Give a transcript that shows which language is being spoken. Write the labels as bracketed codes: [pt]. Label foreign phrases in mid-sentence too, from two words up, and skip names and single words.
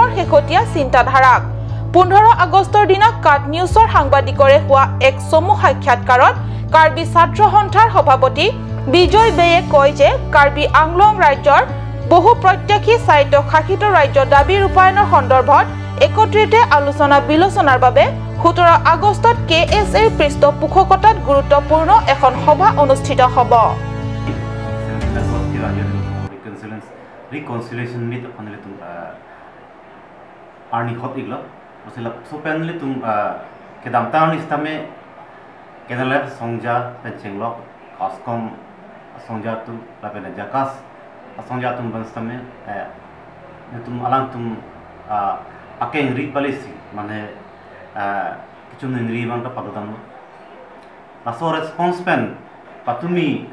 [as] শেহতীয়া চিন্তাধাৰাক 15 আগষ্টৰ দিনা কাট নিউজৰ সাংবাদিকৰে হোৱা এক চমু সাক্ষাৎকাৰত কাৰ্বি ছাত্ৰ সন্থাৰ সভাপতি বিজয় বেয়ে কয় যে কাৰ্বি আংলং ৰাজ্যৰ বহু প্ৰত্যক্ষী স্বায়ত্তশাসিত ৰাজ্য দাবী ৰূপায়ণৰ সন্দৰ্ভত একত্ৰিতে আলোচনা বিলোচনাৰ বাবে 17 আগষ্টত KSAৰ পৃষ্ঠপোষকতাত গুৰুত্বপূৰ্ণ এখন সভা অনুষ্ঠিত হ'ব [en] reconciliation meet [mjw] panele tum arni hot iglo osila so panele tum kedam taun istame kenalep songja penchenglo askom songja tu lapena jakas songja tum banstame tum alang tum akeng ri policy mane kichu nri bangta padodam aso response pen patumi